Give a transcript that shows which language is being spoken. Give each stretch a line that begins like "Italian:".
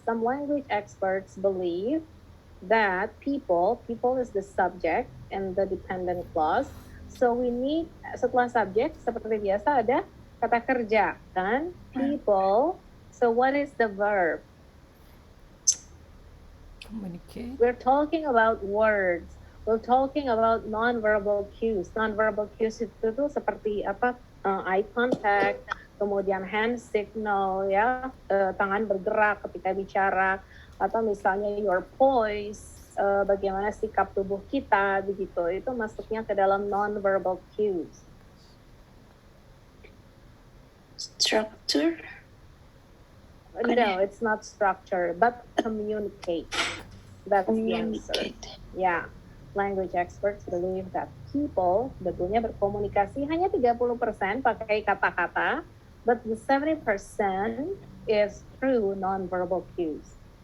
English: Some language experts believe that people is the subject and the dependent clause. So we need,
Indonesian: setelah subject seperti biasa ada kata kerja kan? People.
English: So what is the verb? Communicate. We're talking about words. We're talking about non-verbal cues.
Indonesian: Non-verbal cues itu tuh seperti apa? Eye contact, kemudian hand signal, ya, tangan bergerak ketika bicara, atau misalnya your poise, bagaimana sikap tubuh kita, begitu. Itu masuknya ke dalam non-verbal cues.
English: Structure. No, it's not structure, but communicate. That's the answer. Communicate. Yeah. Language experts believe that people
Indonesian: betulnya berkomunikasi hanya 30% pakai kata-kata,
English: but the 70% is through non-verbal cues.